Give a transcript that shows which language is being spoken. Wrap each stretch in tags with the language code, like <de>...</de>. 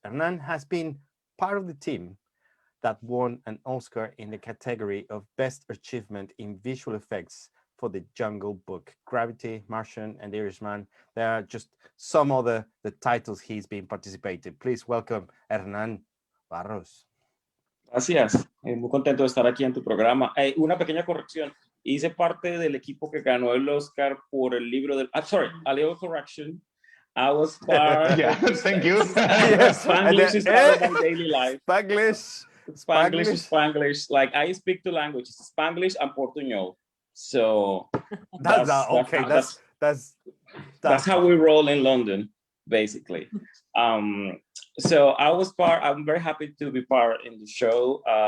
<en>Hernan has been part of the team that won an Oscar in the category of Best Achievement in Visual Effects for the Jungle Book, Gravity, Martian, and The Irishman. There are just some of the titles he's been participating. Please welcome Hernan Barros.</en> <es>Gracias, muy contento de estar aquí en tu programa. Una pequeña corrección, hice parte del equipo que ganó el Oscar por el libro del...</es> <en>sorry, a little correction. I was part... Yeah, thank you. Yes, Spanglish is part of my daily life. Spanglish. Like, I speak two languages, Spanglish and Portuñol. So that's how we roll in London, basically. So I'm very happy to be part in the show.</en>